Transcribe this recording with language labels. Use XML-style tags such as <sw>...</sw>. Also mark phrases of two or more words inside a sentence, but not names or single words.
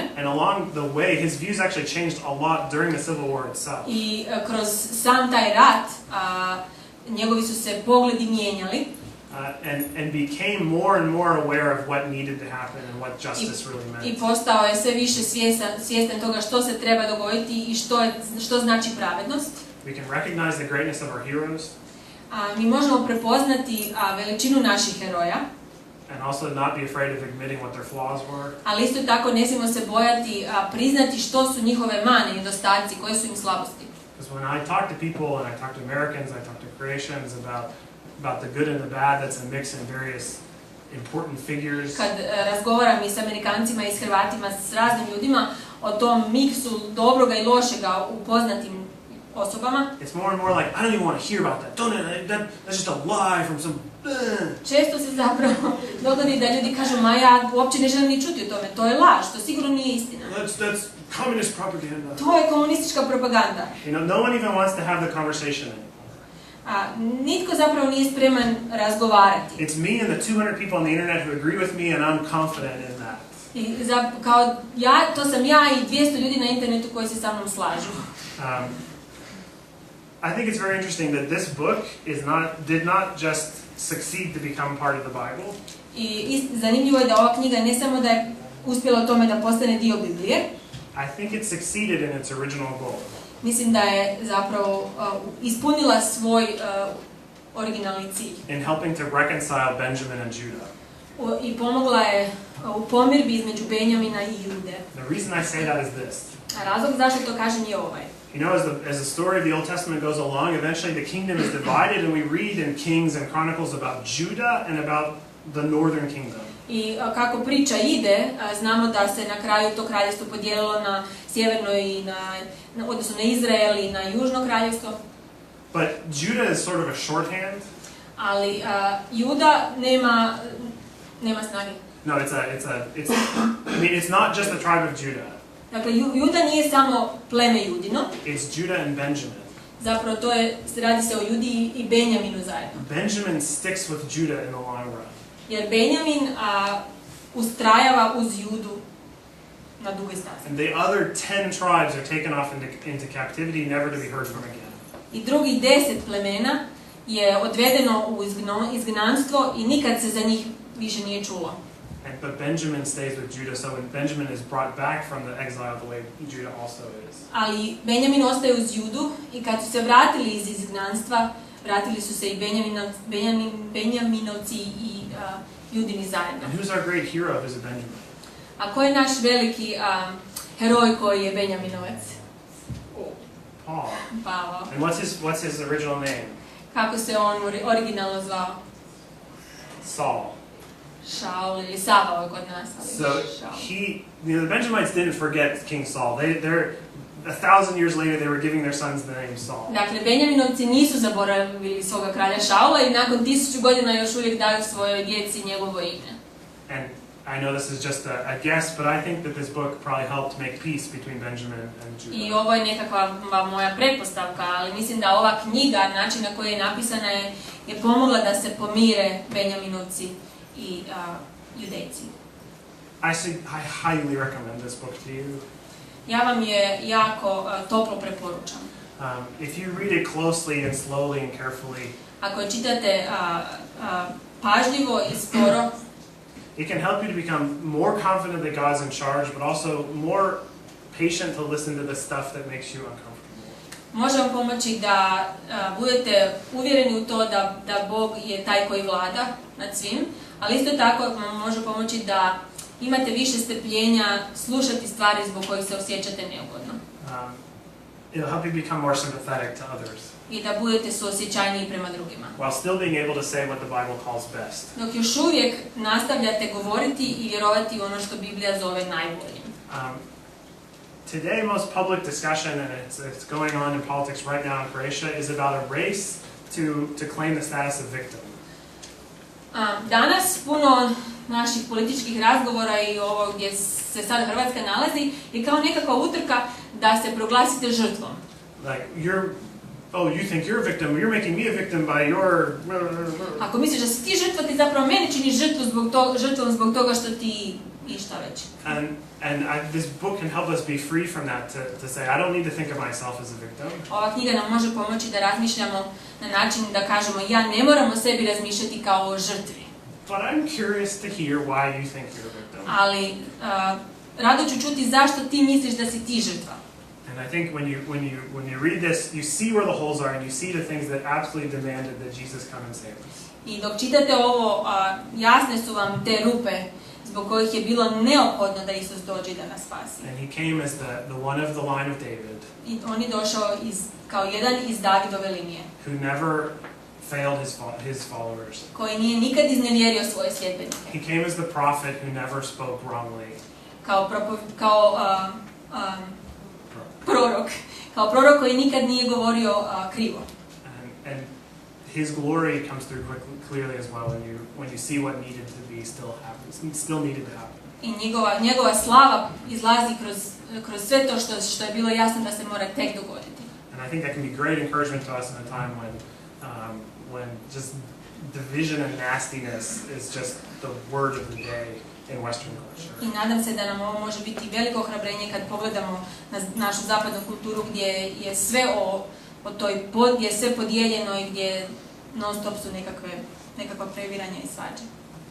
<en>And along the way his views actually changed a lot during the Civil War itself.</en> <hr>I kroz sam taj rat njegovi su se pogledi mijenjali.</hr> <en>And became more and more aware of what needed to happen and what justice really meant.</en> <hr>I postao je sve više svjestan toga što se treba dogoditi i što znači pravednost.</hr> <en>We can recognize the greatness of our heroes.</en> <hr>Mi možemo prepoznati veličinu naših heroja.</hr> <en>And also not be afraid of admitting what their flaws were.</en> <hr>Ali isto tako ne smijemo se bojati priznati što su njihove mane i nedostaci, koje su im slabosti.</hr> <en>Because when I talk to people and I talk to Americans, I talk to Croatians about the good and the bad, that's a mix in various important figures.</en> <hr>Kad razgovaram i s Amerikancima i s Hrvatima, s raznim ljudima o tom miksu dobroga i lošega u poznatim osobama.</hr> <en>It's more and more like, I don't even want to hear about that. That's just a lie from some...</en> <hr>Često se zapravo dogodi da ljudi kažu, ma ja uopće ne želim ni čuti o tome, to je laž, to sigurno nije istina.</hr> <en>That's communist propaganda.</en> <hr>To je komunistička propaganda.</hr> <en>No one even wants to have the conversation anymore.</en> <hr>Nitko zapravo nije spreman razgovarati.</hr> <en>It's me and the 200 people on the internet who agree with me and I'm confident in that.</en> <hr>I to sam ja i 200 ljudi na internetu koji se sa mnom slažu.</hr> <en>I think it's very interesting that this book did not just succeed to become part of the Bible.</en> <hr>I zanimljivo je da ova knjiga ne samo da je uspjela u tome da postane dio Biblije.</hr> <en>I think it succeeded in its original goal.</en> <hr>Mislim da je zapravo ispunila svoj originalni cilj.</hr> <en>In helping to reconcile Benjamin and Judah.</en> <hr>I pomogla je u pomirbi između Benjamina i Jude.</hr> <en>The reason I say that is this.</en> <hr>A razlog zašto to kažem je ovaj.</hr> <en>You know, as the story of the Old Testament goes along, eventually the kingdom is divided and we read in Kings and Chronicles about Judah and about the northern kingdom.</en> <hr>I kako priča ide, znamo da se na kraju to kraljevstvo podijelilo na sjeverno i odnosno na Izrael i na južno kraljevstvo.</hr> <en>But Judah is sort of a shorthand.</en> <hr>Ali Juda nema snage.</hr> <en>No, it's not just the tribe of Judah.</en> <hr>Dakle, Juda nije samo pleme Judino.</hr> <en>It's Judah and Benjamin.</en> <hr>Zapravo radi se o Judi i Benjaminu zajedno.</hr> <en>Benjamin sticks with Judah in the long run.</en> <hr>Jer Benjamin ustrajava uz Judu na duge staze.</hr> <en>And the other 10 tribes are taken off into captivity, never to be heard from again.</en> <hr>i drugih 10 plemena je odvedeno u izgnanstvo i nikad se za njih više nije čulo.</hr> <en>But Benjamin stays with Judah, so when Benjamin is brought back from the exile the way Judah also is.</en> <hr>Ali Benjamin ostaje uz Judu i kad su se vratili iz izgnanstva, vratili su se i Benjaminovci i Judini zajedno.</hr> <en>And who's our great hero who's a Benjamin?</en> <hr>A ko je naš veliki heroj koji je Benjaminovac?</hr> <en>Paul.</en> <hr>Pavao.</hr> <en>And what's his original name?</en> <hr>Kako se on originalno zvao?</hr> <en>Saul.</en> <hr>Šaul ili Savao je kod nas.</hr> <en>So the Benjamites didn't forget King Saul. They're 1,000 years later they were giving their sons the name Saul.</en> <hr>Dakle, Benjaminovci nisu zaboravili svoga kralja Šaula i nakon 1000 godina još uvijek daju svojoj djeci njegovo ime.</hr> <en>And I know this is just a guess, but I think that this book probably helped make peace between Benjamin and Judah.</en> <hr>I ovo je nekakva moja pretpostavka, ali mislim da ova knjiga, način na koji je napisana, je pomogla da se pomire Benjaminovci i Judejci.</hr> <en>I highly recommend this book to you.</en> <hr>Ja vam je jako toplo preporučam.</hr> <en>If you read it closely and slowly and carefully,</en> <hr>ako je čitate pažljivo i sporo,</hr> <en>it can help you to become more confident that God's in charge, but also more patient to listen to the stuff that makes you uncomfortable.</en> <hr>Može vam pomoći da budete uvjereni u to da Bog je taj koji vlada nad svim, ali isto tako vam može pomoći da imate više strpljenja slušati stvari zbog kojih se osjećate neugodno.</hr> <en>It'll help you become more sympathetic to others.</en> <hr>I da budete suosjećajniji prema drugima.</hr> <en>While still being able to say what the Bible calls best.</en> <hr>Dok još uvijek nastavljate govoriti i vjerovati u ono što Biblija zove najboljim.</hr> <en>Today, most public discussion, and it's going on in politics right now in Croatia, is about a race to claim the status of victim.</en> <hr>Danas puno naših političkih razgovora i ovo gdje se sada Hrvatska nalazi je kao nekakva utrka da se proglasite žrtvom.</hr> <en>Like you think you're a victim, you're making me a victim by your...</en> <hr>Ako misliš da si ti žrtva, ti zapravo meni činiš žrtvom zbog toga što ti i šta već.</hr> <en>This book can help us be free from that, to say, I don't need to think of myself as a victim.</en> <hr>Ova knjiga nam može pomoći da razmišljamo na način da kažemo ja ne moram o sebi razmišljati kao o žrtvi.</hr> <en>But I'm curious to hear why you think you're a victim.</en> <hr>Ali rado ću čuti zašto ti misliš da si ti žrtva.</hr> <en>And I think when you read this, you see where the holes are and you see the things that absolutely demanded that Jesus come and save us.</en> <hr>I dok čitate ovo, jasne su vam te rupe zbog kojih je bilo neophodno da Isus dođe da nas spasi.</hr> <en>And he came as the one of the line of David.</en> <hr>I on je došao kao jedan iz Davidove linije.</hr> <en>Who never failed his followers.</en> <hr>Koji nije nikad iznevjerio svoje sljedbenike.</hr> <en>He came as the prophet who never spoke wrongly.</en> <hr>Kao prorok koji nikad nije govorio krivo.</hr> <en>And his glory comes through clearly as well when you see what needed to be still needed to happen.</en> <hr>I njegova slava izlazi kroz sve to što je bilo jasno da se mora tek dogoditi.</hr> <en>And I think that can be great encouragement to us in a time when just division and nastiness is just the word of the day in Western culture.</en> <hr>I nadam se da nam ovo može biti veliko ohrabrenje kad pogledamo na našu zapadnu kulturu gdje je sve gdje je sve podijeljeno i gdje non stop su nekakva previranja i svađe.</hr>